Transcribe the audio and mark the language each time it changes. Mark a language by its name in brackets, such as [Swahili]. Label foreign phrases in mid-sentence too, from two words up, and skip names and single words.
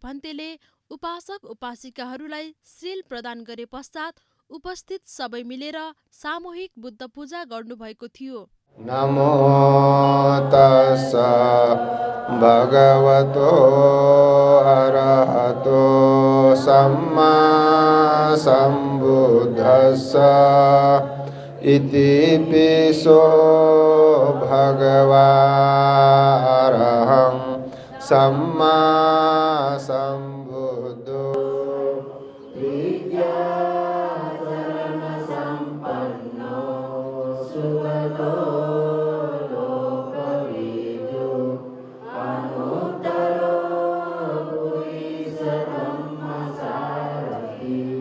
[Nepali] भन्तेले उपासक उपासिकाहरूलाई श्रील प्रदान गरे पश्चात उपस्थित सबै मिलेर सामूहिक बुद्ध पूजा गर्नुभएको थियो। [Pali] नमो तस्स भगवतो अरहतो सम्मा सम्बुद्धस्स इति पिसो भगवारहं सम्मा सम्बुद्धो विद्याचरण संपन्नो सुगतो लोकविदु अनुत्तरो पुरीश धम्मसारथि